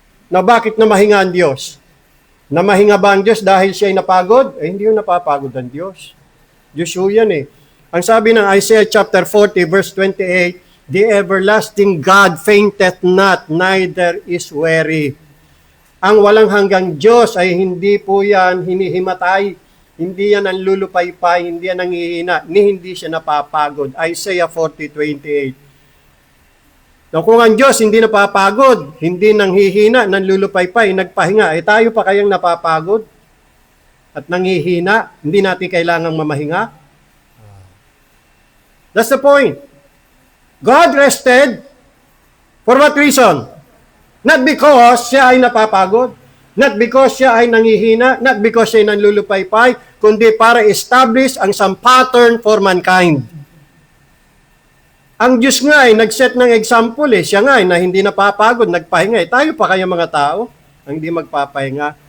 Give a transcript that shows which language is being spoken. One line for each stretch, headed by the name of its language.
Filipino: Na bakit namahinga ang Diyos? Namahinga ba ang Diyos dahil siya ay napagod? Eh, hindi yung napapagod ang Diyos. Diyos po yan eh. Ang sabi ng
English: Isaiah chapter 40 verse 28, the everlasting God fainteth not, neither is weary.
Filipino: Ang walang hanggang Diyos ay hindi po yan hinihimatay, hindi yan ang lulupaypay, hindi yan ang hihina, ni hindi siya napapagod. Isaiah 40:28. Kung ang Diyos hindi napapagod, hindi nanghihina, nanlulupaypay, nagpahinga, eh tayo pa kayang napapagod at nanghihina, hindi natin kailangang mamahinga?
English: That's the point. God rested for what reason? Not because
Filipino: siya ay napapagod,
English: not because
Filipino: siya ay nangihina,
English: not because
Filipino: siya ay nanlulupaypay, kundi para
English: establish ang some pattern for mankind.
Filipino: Ang Diyos nga ay nag-set ng example siya nga ay na hindi napapagod, nagpahinga Tayo pa kaya mga tao ang hindi magpapahinga.